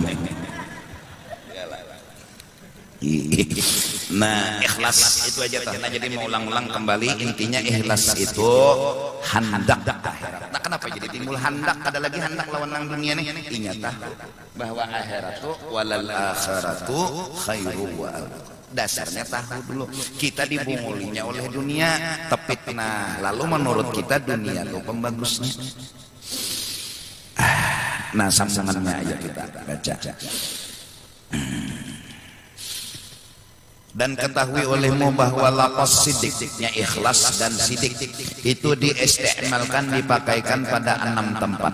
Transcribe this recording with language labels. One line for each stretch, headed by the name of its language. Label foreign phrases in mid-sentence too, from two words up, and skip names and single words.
Banjar: Nah, ikhlas itu aja tah. Nah, jadi mau ulang-ulang kembali intinya ikhlas itu handak akhirat. Nah, kenapa jadi timbul handak? Ada lagi handak lawan nang dunia nih. Ingat bahwa akhirat itu
Arabic: walal akhiratu khairu wa abqa.
Banjar: Dasarnya tahu dulu. Kita dibungulinya oleh dunia, tepit. Nah, lalu menurut kita dunia itu pembagusnya. Nah, sambungannya aja kita baca. Dan ketahui olehmu bahwa lafaz sidiknya ikhlas dan sidik itu diistimalkan dipakaikan pada 6 tempat.